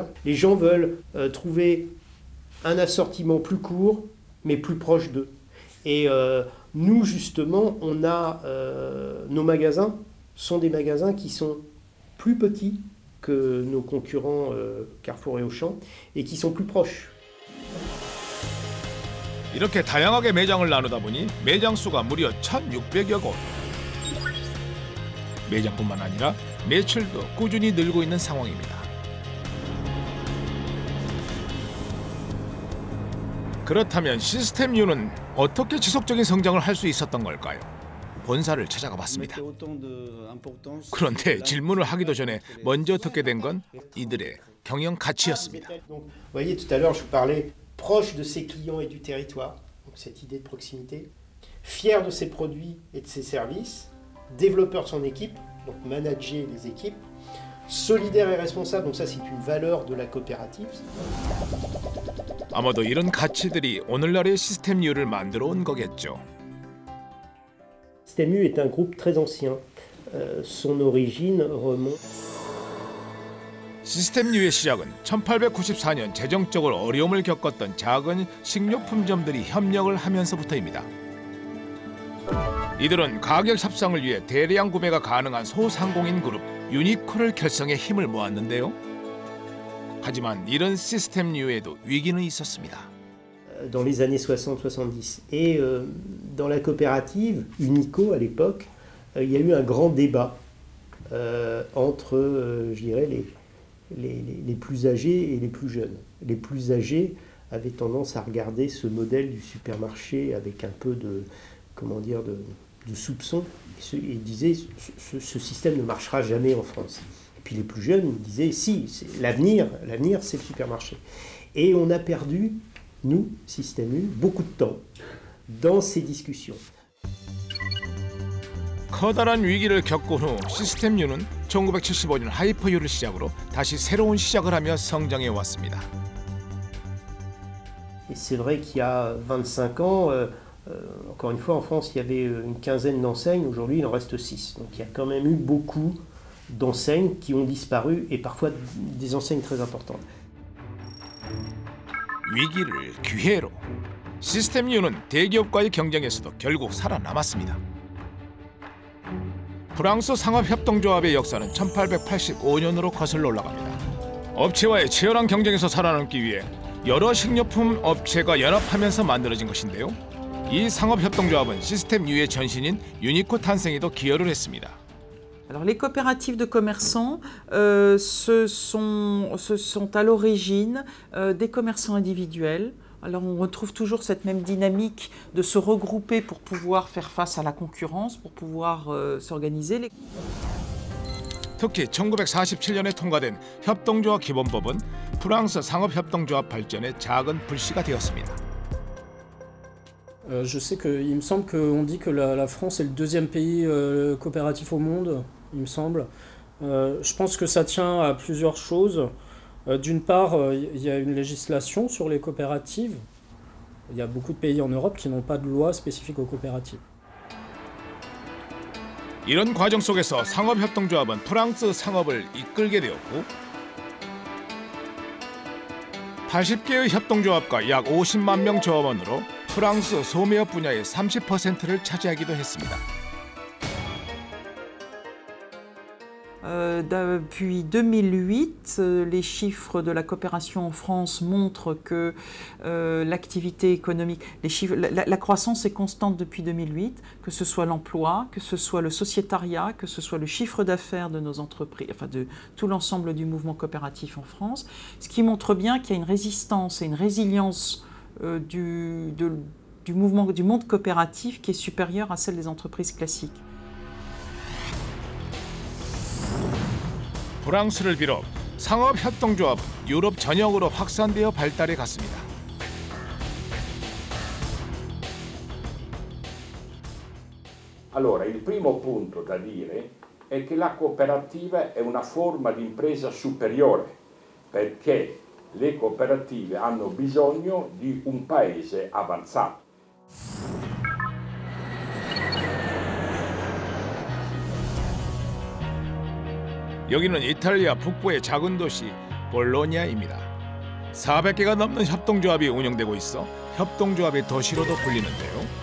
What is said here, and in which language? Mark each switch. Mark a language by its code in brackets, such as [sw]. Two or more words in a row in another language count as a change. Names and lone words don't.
[fr] Les gens veulent trouver un assortiment plus court, mais plus proche d'eux. Et nous, justement, on a nos magasins sont des magasins qui sont plus petits que nos concurrents Carrefour et Auchan et qui sont plus proches. [ko] 이렇게 다양하게 매장을 나누다 보니 매장 수가 무려 1,600여 곳. 매장뿐만 아니라 매출도 꾸준히 늘고 있는 상황입니다. 그렇다면 시스템 U는 어떻게 지속적인 성장을 할 수 있었던 걸까요? 본사를 찾아가 봤습니다. 그런데 질문을 하기도 전에 먼저 듣게 된 건 이들의 경영 가치였습니다. [fr] Vous voyez, tout à l'heure, je vous parlais proche de ses clients et du territoire, donc cette idée de proximité, fier de ses produits et de ses services, développeur de son équipe, donc manager les équipes, solidaire et responsable, donc ça c'est une valeur de la coopérative. [ko] 아마도 이런 가치들이 오늘날의 시스템 U를 만들어 온 거겠죠. [fr] Système U est un groupe très ancien. Son origine remonte. [ko] 시스템 U의 시작은 1894년 재정적으로 어려움을 겪었던 작은 식료품점들이 협력을 하면서부터입니다. 이들은 가격 협상을 위해 대량 구매가 가능한 소상공인 그룹 유니코를 결성해 힘을 모았는데요. 하지만 이런 시스템류에도 위기는 있었습니다. [fr] Dans les années 60-70 et dans la coopérative Unico à l'époque, il y a eu un grand débat entre, je dirais, les plus âgés et les plus jeunes. Les plus âgés avaient tendance à regarder ce modèle du supermarché avec un peu de, comment dire, de soupçon et disaient ce système ne marchera jamais en France. Et puis les plus jeunes disaient si, l'avenir c'est le supermarché. Et on a perdu, nous, Système U, beaucoup de temps dans ces discussions. [ko] 커다란 위기를 겪은 후 시스템유는 1975년 하이퍼유를 시작으로 다시 새로운 시작을 하며 성장해 왔습니다. [fr] Et c'est vrai qu'il y a 25 ans, encore une fois, en France, il y avait une quinzaine d'enseignes. Aujourd'hui, il en reste 6. Donc il y a quand même eu beaucoup d'enseignes qui ont disparu et parfois des enseignes très importantes. [ko] 위기를 기회로. 시스템유는 대기업과의 경쟁에서도 결국 살아남았습니다. 프랑스 상업협동조합의 역사는 1885년으로 거슬러 올라갑니다. 업체와의 치열한 경쟁에서 살아남기 위해 여러 식료품 업체가 연합하면서 만들어진 것인데요. 이 상업협동조합은 시스템유의 전신인 유니코 탄생에도 기여를 했습니다. [fr] Alors les coopératives de commerçants, ce sont à l'origine des commerçants individuels. Alors on retrouve toujours cette même dynamique de se regrouper pour pouvoir faire face à la concurrence, pour pouvoir s'organiser. [ko] 특히 1947년에 통과된 협동조합 기본법은 프랑스 상업협동조합 발전에 작은 불씨가 되었습니다. [fr] Je sais qu'il me semble qu'on dit que la France est le deuxième pays coopératif au monde, il me semble. Je pense que ça tient à plusieurs choses. D'une part, il y a une législation sur les coopératives. Il y a beaucoup de pays en Europe qui n'ont pas de loi spécifique aux coopératives. [ko] 이런 과정 속에서 상업협동조합은 프랑스 상업을 이끌게 되었고 80개의 협동조합과 약 50만 명 조합원으로 프랑스 소매업 분야의 30%를 차지하기도 했습니다. [fr] Depuis 2008, les chiffres de la coopération en France montrent que l'activité économique, la croissance est constante depuis 2008, que ce soit l'emploi, que ce soit le sociétariat, que ce soit le chiffre d'affaires de nos entreprises, enfin de tout l'ensemble du mouvement coopératif en France, ce qui montre bien qu'il y a une résistance et une résilience du monde coopératif qui est supérieure à celle des entreprises classiques. [ko] 프랑스를 비롯 상업협동조합은 유럽 전역으로 확산되어 발달해 갔습니다. [it] Allora, il primo punto da dire è che la cooperativa è una forma di impresa superiore, perché le cooperative hanno bisogno di un paese avanzato. [ko] 여기는 이탈리아 북부의 작은 도시 볼로냐입니다. 400개가 넘는 협동조합이 운영되고 있어 협동조합의 도시로도 불리는데요.